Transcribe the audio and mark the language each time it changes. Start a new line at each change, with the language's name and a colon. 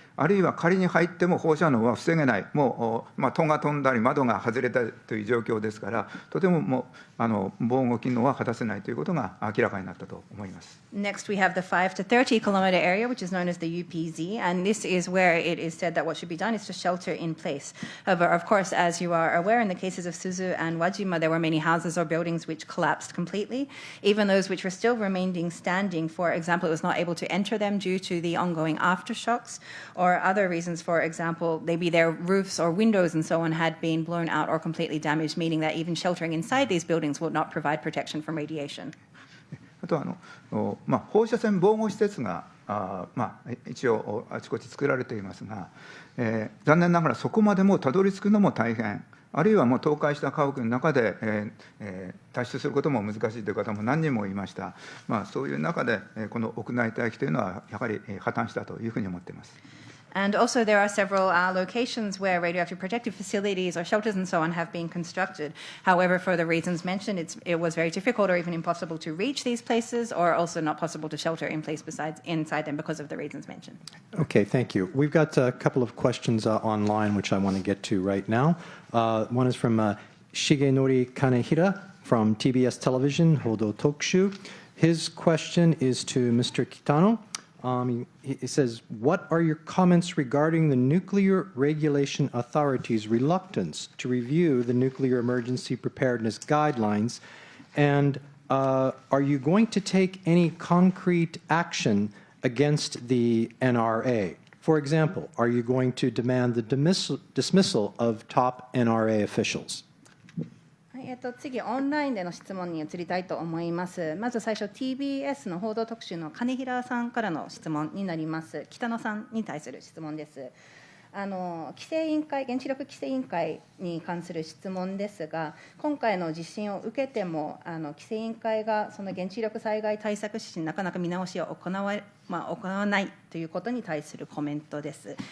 Japanese: あるいは仮に入っても放射能は防げない、もう戸が飛んだり窓が外れたりという状況ですから、とてももう防護機能は果たせないということが明らかになったと思います。
English: Next, we have the 5 to 30 kilometer area, which is known as the UPZ, and this is where it is said that what should be done is to shelter in place. However, of course, as you are aware, in the cases of Suzu and Wajima, there were many houses or buildings which collapsed completely. Even those which were still remaining standing, for example, it was not able to enter them due to the ongoing aftershocks, or other reasons, for example, maybe their roofs or windows and so on had been blown out or completely damaged, meaning that even sheltering inside these buildings would not provide protection from radiation.
Japanese: あと放射線防護施設が一応あちこち作られていますが、残念ながらそこまでもたどり着くのも大変、あるいはもう倒壊した家屋の中で、脱出することも難しいという方も何人もいました。そういう中で、この屋内待機というのはやはり破綻したというふうに思っています。
English: And also, there are several locations where radioactive protective facilities or shelters and so on have been constructed. However, for the reasons mentioned, it was very difficult or even impossible to reach these places, or also not possible to shelter in place inside them because of the reasons mentioned. Okay, thank you. We've got a couple of questions online, which I want to get to right now. One is from Shigenori Kanehira from TBS Television, Hodo Tokushu. His question is to Mr. Kitano. He says, what are your comments regarding the Nuclear Regulation Authority's reluctance to review the Nuclear Emergency Preparedness Guidelines? And are you going to take any concrete action against the NRA? For example, are you going to demand the dismissal of top NRA officials?
Japanese: 次、オンラインでの質問に移りたいと思います。まず最初、TBS の報道特集の金平さんからの質問になります。北野さんに対する質問です。規制委員会、原子力規制委員会に関する質問ですが、今回の地震を受けても、規制委員会がその原子力災害対策指針、なかなか見直しを行わないということに対するコメントです。